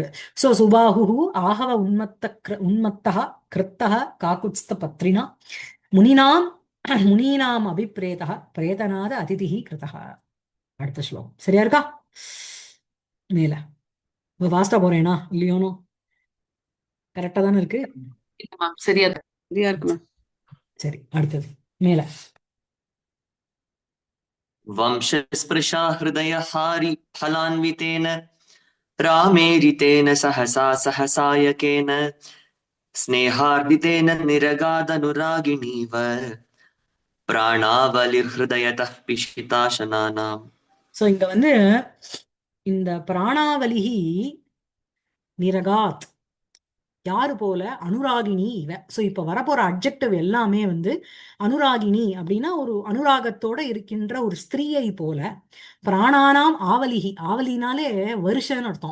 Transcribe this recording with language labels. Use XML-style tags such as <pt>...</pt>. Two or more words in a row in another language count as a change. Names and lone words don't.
<sa>சோ सुबाहु आहव उन्मत्तः क्रुद्धः काकुत्स्थ पत्रिणा मुनिनाम् मुनीनाम् अभिप्रेतः प्रेतनाथ अतिथिः कृतः.</sa> <ta>அடுத்த ஸ்லோகம் சரியா இருக்கா? மேல வாஸ்டா போறேனா இல்லையோனோ? கரெக்டா தானே இருக்கு? இல்ல மேம், சரியா இருக்கு மேம். சரி, அடுத்தது மேல.</ta> <sa>वंशस्पृशा हृदयहारि फलान्वितेन रामेरितेन सहसा सहसायकेन स्नेहार्दितेन निरगादनुरागिणीव प्राणावलिर्हृदयतः पिशिताशनानाम्.</sa> <ta>சோ இங்க இந்த</ta> <sa>प्राणावलिः निरगात्</sa> <ta>யாரு போல?</ta> <sa>अनुरागिणी इव.</sa> <ta>சோ இப்ப வரப்போற அட்ஜெக்டிவ் எல்லாமே அனுராகினி அப்படின்னா ஒரு அனுராகத்தோட இருக்கின்ற ஒரு ஸ்திரீயை போல.</ta> <sa>प्राणानाम् आवलिः,</sa> <ta>ஆவலினாலே வருஷன்னு அர்த்தம்.</ta>